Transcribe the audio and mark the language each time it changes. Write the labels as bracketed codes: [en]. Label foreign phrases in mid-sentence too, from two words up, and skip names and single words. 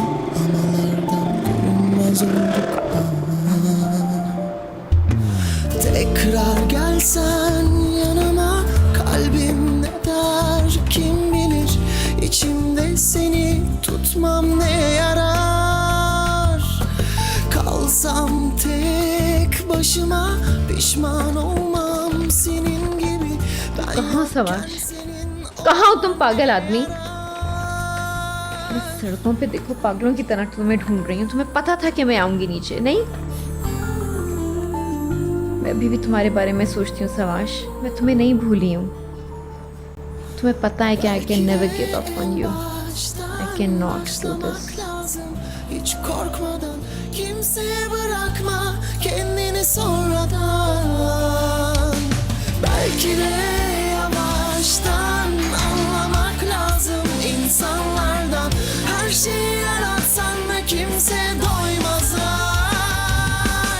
[tr] Analardan görünmez olduk. Tekrar gelsen yanıma, kalbim ne der kim bilir. İçimde seni tutmam ne yarar. Kalsam tek başıma pişman olmam senin gibi. [hi] कहाँ सवार? कहाँ हो तुम पागल आदमी? मैं सड़कों पे देखो पागलों की तरह तुम्हें ढूंढ रही हूँ। तुम्हें पता था कि मैं आऊंगी नीचे, नहीं? मैं अभी भी तुम्हारे बारे में सोचती हूँ सवाश। मैं तुम्हें नहीं भूली हूँ। तुम्हें पता है कि [en] I can never give up on you. I cannot do this. [tr] Hiç korkmadan kimseye bırakma kendini sonradan. Belki de yavaştan anlamak lazım insanlardan. Her şeyi yaratsan da kimse doymazlar.